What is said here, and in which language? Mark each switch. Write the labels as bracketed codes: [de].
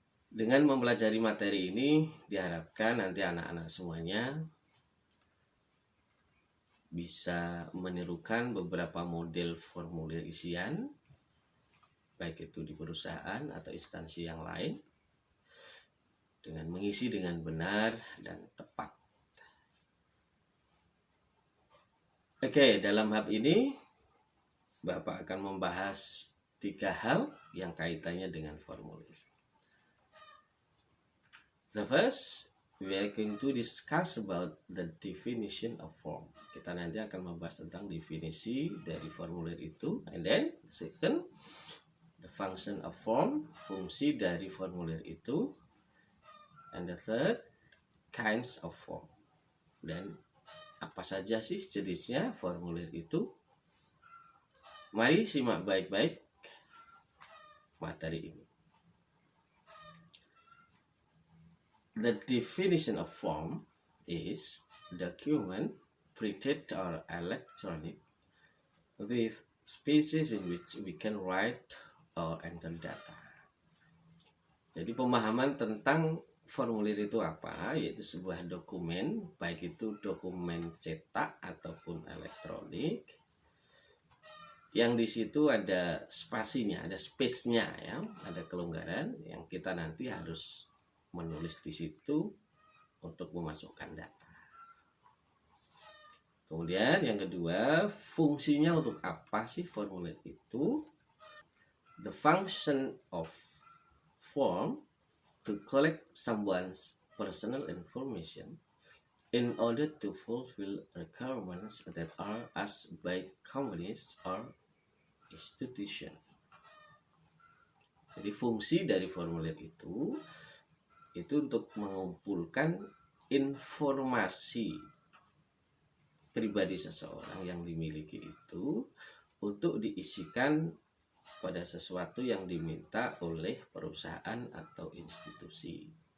[id] Dengan mempelajari materi ini, diharapkan nanti anak-anak semuanya bisa menirukan beberapa model formulir isian, baik itu di perusahaan atau instansi yang lain, dengan mengisi dengan benar dan tepat. Oke, dalam hal ini Bapak akan membahas 3 hal yang kaitannya dengan formulir. [en] The first, we are going to discuss about the definition of form. [id] Kita nanti akan membahas tentang definisi dari formulir itu. [en] And then, the second, the function of form, [id] fungsi dari formulir itu. [en] And the third, kinds of form. [id] Dan apa saja sih jenisnya formulir itu? Mari simak baik-baik materi ini. [en] The definition of form is document printed or electronic with spaces in which we can write or enter data. [id] Jadi pemahaman tentang formulir itu apa? Yaitu sebuah dokumen, baik itu dokumen cetak ataupun elektronik, yang di situ ada spasinya, ada space-nya ya, ada kelonggaran yang kita nanti harus menulis di situ untuk memasukkan data. Kemudian yang kedua, fungsinya untuk apa sih formulir itu? [en] The function of form to collect someone's personal information in order to fulfill requirements that are asked by companies or institution. [id] Jadi fungsi dari formulir itu untuk mengumpulkan informasi pribadi seseorang yang dimiliki itu untuk diisikan pada sesuatu yang diminta oleh perusahaan atau institusi.